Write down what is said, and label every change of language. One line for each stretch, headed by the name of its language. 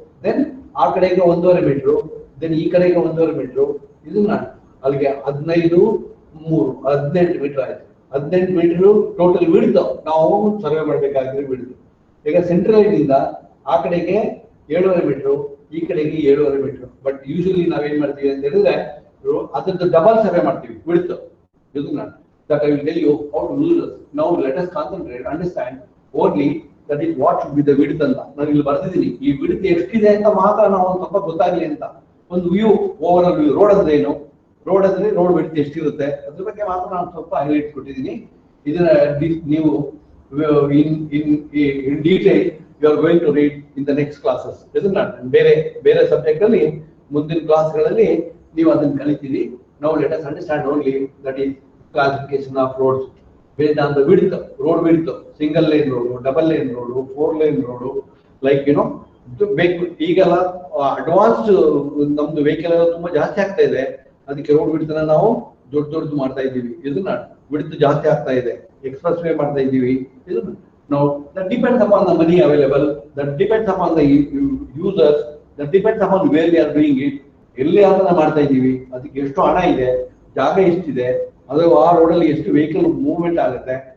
Kannada: Then ಆ ಕಡೆಗೆ 1.5 metre, then ಈ ಕಡೆಗೆ 1.5 ಮೀಟರ್, ಇದನ್ನ ಅಲ್ಲಿಗೆ 15 3 18 ಮೀಟರ್ ಆಯ್ತು. 18 ಮೀಟರ್ ಟೋಟಲ್ ಬಿಡ್ತು ನಾವು ಸರ್ವೆ ಮಾಡ್ಬೇಕಾದ್ರೆ ಬಿಡ್ತು. ಈಗ ಸೆಂಟ್ರಲ್ ಇಂದ ಆ ಕಡೆಗೆ 7.5 ಮೀಟರ್, ಈ ಕಡೆಗೆ 7.5 ಮೀಟರ್.
English: but usually
Kannada: ನಾವೇನ್ ಮಾಡ್ತೀವಿ ಅಂತ ಹೇಳಿದ್ರೆ ಅದ್ರದ್ದು ಡಬಲ್ ಸರ್ವೆ ಮಾಡ್ತೀವಿ ಬಿಡ್ತು. ಇದನ್ನ
English: that I will tell you how to use this. Now let us concentrate, understand only that is what should be the width
Kannada: ಅಂತ ನಾನು ಇಲ್ಲಿ ಬರ್ತಿದ್ದೀನಿ. ಈ ವಿಡ್ತ್ ಎಷ್ಟಿದೆ ಅಂತ ಮಾತ್ರ ನಾವು ಒಂದು ಸ್ವಲ್ಪ ಗೊತ್ತಾಗ್ಲಿ ಅಂತ ಒಂದು view, over all view. Road ಅಂದ್ರೆ ಏನು, ರೋಡ್ ಅಂದ್ರೆ ರೋಡ್ ವಿಡ್ತ್ ಎಷ್ಟಿರುತ್ತೆ ಅದ್ರ ಬಗ್ಗೆ ಮಾತ್ರ ನಾನು ಸ್ವಲ್ಪ ಹೈಲೈಟ್ ಕೊಟ್ಟಿದ್ದೀನಿ. ಇದನ್ನ ನೀವು
English: in detail you are going to read in the next classes.
Kannada: ಇದನ್ನ ಬೇರೆ ಸಬ್ಜೆಕ್ಟ್ ಅಲ್ಲಿ ಮುಂದಿನ ಕ್ಲಾಸ್ಗಳಲ್ಲಿ ನೀವು ಅದನ್ನ ಕಲಿತೀರಿ.
English: Now let us understand only that is classification of roads based on the width, road width, single lane road, double lane road, 4 lane road, like
Kannada: ಈಗೆಲ್ಲ advanced ನಮ್ದು vehicle ಎಲ್ಲ ತುಂಬಾ ಜಾಸ್ತಿ ಆಗ್ತಾ ಇದೆ. ಅದಕ್ಕೆ ರೋಡ್ ವಿಡ್ತ್ ನಾವು ದೊಡ್ಡದು ಮಾಡ್ತಾ ಇದ್ದೀವಿ. ಇದನ್ನ ವಿಡ್ತ್ ಜಾಸ್ತಿ ಆಗ್ತಾ ಇದೆ, ಎಕ್ಸ್ಪ್ರೆಸ್ ವೇ ಮಾಡ್ತಾ ಇದ್ದೀವಿ. ಇದನ್ನ ನಾವು
English: that depends upon the money available, that depends upon the users, that depends upon where we are doing it.
Kannada: ಎಲ್ಲಿ ಅದನ್ನ ಮಾಡ್ತಾ ಇದ್ದೀವಿ, ಅದಕ್ಕೆ ಎಷ್ಟು ಹಣ ಇದೆ, ಜಾಗ ಎಷ್ಟಿದೆ, ಅದು ಆ ರೋಡಲ್ಲಿ ಎಷ್ಟು ವೆಹಿಕಲ್ ಮೂವ್ಮೆಂಟ್ ಆಗುತ್ತೆ.